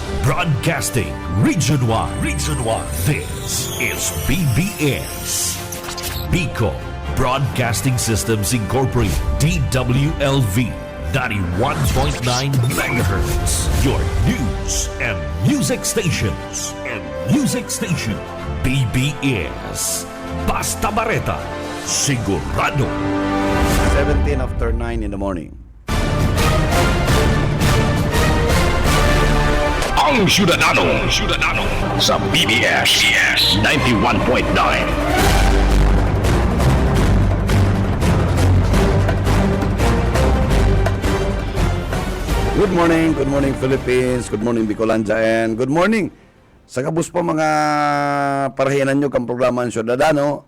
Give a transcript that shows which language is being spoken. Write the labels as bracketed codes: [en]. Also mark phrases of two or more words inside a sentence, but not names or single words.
[en] Broadcasting Region 1. Region 1. This is BBS. Bicol Broadcasting Systems Incorporated. DWLV 91.9 MHz. Your news and music stations. [bik] BBS. Basta Bareta. Sigurado. [en] 17 after 9 in the morning. [bik] Ang Syudadano sa BBS 91.9. [en] Good morning Philippines, good morning Bicolandia, and good morning [bik] sa kabus po mga parahianan nyo kang programa ng Syudadano.